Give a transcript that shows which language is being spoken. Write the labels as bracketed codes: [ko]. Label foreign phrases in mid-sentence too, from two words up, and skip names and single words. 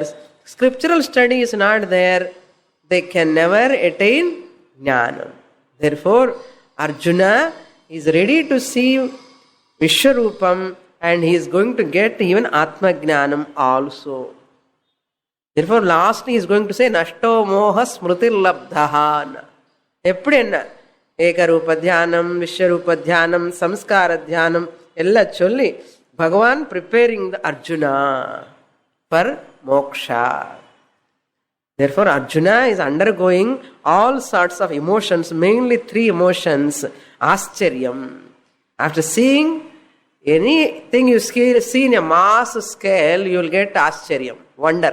[en] Scriptural study is not there. They can never attain jnana. Therefore, Arjuna is ready to see Vishwarupam, and he is going to get even [sa] Atma Jnanam [en] also. Therefore, lastly he is going to say, [sa] नष्टो मोह स्मृतिर्लब्धः. [ta] எப்படி என்ன? [sa] एकरूप ध्यानम्, विश्वरूप ध्यानम्, संस्कार ध्यानम्, [ta] எல்லா சொல்லி, [en] Bhagavan preparing the Arjuna for moksha. Therefore, Arjuna is undergoing all sorts of emotions, mainly 3 emotions. Ascharyam. After seeing anything you see in a mass scale, you will get Ascharyam, wonder.